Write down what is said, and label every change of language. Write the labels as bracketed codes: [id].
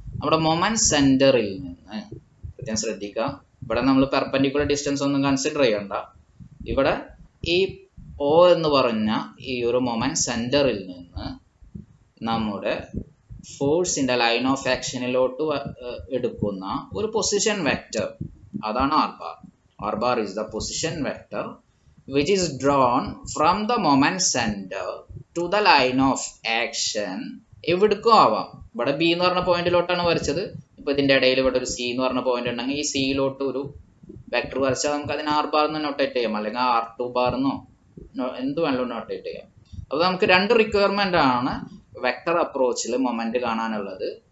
[ml] നമ്മുടെ മൊമെന്റ് സെന്ററിൽ നിന്ന്, പ്രത്യേകം ശ്രദ്ധിക്കുക, ഇവിടെ നമ്മൾ പെർപെൻഡിക്കുലർ ഡിസ്റ്റൻസ് ഒന്നും കൺസിഡർ ചെയ്യണ്ട. ഇവിടെ ഈ ഓ എന്ന് പറഞ്ഞ ഈ ഒരു മൊമെന്റ് സെന്ററിൽ നിന്ന് നമ്മുടെ ഫോഴ്സിന്റെ ലൈൻ ഓഫ് ആക്ഷനിലോട്ട് എടുക്കുന്ന ഒരു പൊസിഷൻ വെക്റ്റർ, അതാണ് R bar. [en] R bar is the position vector which is drawn from the moment center to the line of action. [ml] എവിടേക്കും ആവാം. ഇവിടെ ബി എന്ന് പറഞ്ഞ പോയിന്റിലോട്ടാണ് വരച്ചത്. ഇപ്പൊ ഇതിന്റെ ഇടയിൽ ഇവിടെ ഒരു സി എന്ന് പറഞ്ഞ പോയിന്റ് ഉണ്ടെങ്കിൽ ഈ സിയിലോട്ട് ഒരു വെക്ടർ വരച്ചാൽ നമുക്ക് അതിന് ആർ ബാർ എന്ന് നൊട്ടേറ്റ് ചെയ്യാം, അല്ലെങ്കിൽ R2 ബാർ എന്നോ എന്ത് വേണമെങ്കിലും നൊട്ടേറ്റ് ചെയ്യാം. അപ്പോൾ നമുക്ക് രണ്ട് റിക്വയർമെന്റ് ആണ് വെക്ടർ അപ്രോച്ചിൽ മൊമെന്റ് കാണാനുള്ളത്.